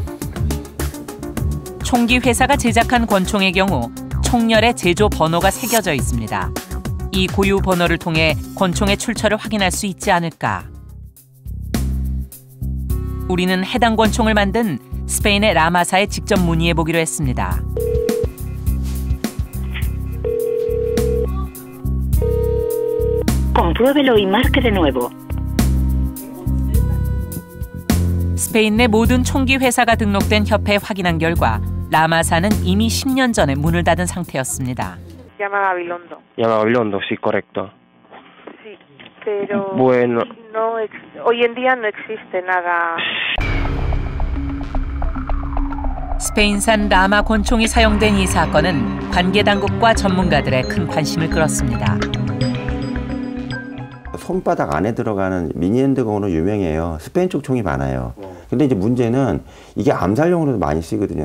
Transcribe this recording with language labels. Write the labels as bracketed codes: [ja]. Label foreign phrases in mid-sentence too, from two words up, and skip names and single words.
[ko] 총기 회사가 제작한 권총의 경우 총열의 제조 번호가 새겨져 있습니다. 이 고유 번호를 통해 권총의 출처를 확인할 수 있지 않을까? 우리는 해당 권총을 만든 스페인의 라마사에 직접 문의해 보기로 했습니다. [es] Compruébelo y marque de nuevo. [ko] 스페인 내 모든 총기 회사가 등록된 협회에 확인한 결과 라마사는 이미 10년 전에 문을 닫은 상태였습니다. [es] Llama Gabilondo. Llama Gabilondo, sí, correcto. Sí, pero Bueno. no hoy en día no existe nada. [ko] 스페인산 라마 권총이 사용된 이 사건은 관계 당국과 전문가들의 큰 관심을 끌었습니다. 손바닥 안에 들어가는 미니핸드건으로 유명해요. 스페인 쪽 총이 많아요. 근데 이제 문제는 이게 암살용으로도 많이 쓰거든요.